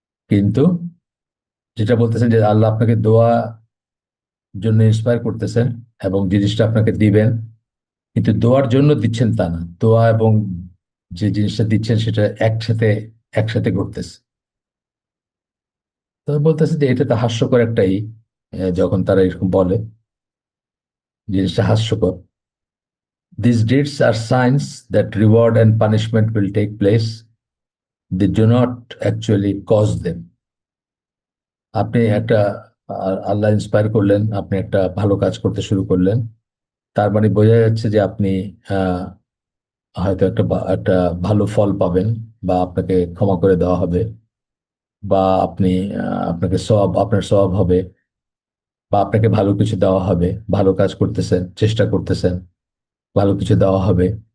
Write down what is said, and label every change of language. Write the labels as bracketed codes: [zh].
[bn] কিন্তু যেটা বলতেছেন যে আল্লাহ আপনাকে দোয়া জন্য ইন্সপায়ার করতেছেন এবং জিনিসটা আপনাকে দিবেন, কিন্তু দোয়ার জন্য দিচ্ছেন তা না, দোয়া এবং যে জিনিসটা দিচ্ছেন সেটা একসাথে একসাথে ঘটতেছে। তো বলতেছে যে এটা তো হাস্যকর একটাই, যখন তারা এরকম বলে, জিনিসটা হাস্যকর। [en] These deeds are signs that reward and punishment will take place. They do not actually cause them. [bn] আপনি একটা আল্লাহ ইন্সপায়ার করলেন, আপনি একটা ভালো কাজ করতে শুরু করলেন, তার মানে বোঝা যাচ্ছে যে আপনি আহ, হয়তো একটা ভালো ফল পাবেন, বা আপনাকে ক্ষমা করে দেওয়া হবে, বা আপনি আপনাকে আপনার সওয়াব হবে, বা আপনাকে ভালো কিছু দেওয়া হবে, ভালো কাজ করতেছেন, চেষ্টা করতেছেন, ভালো কিছু দেওয়া হবে।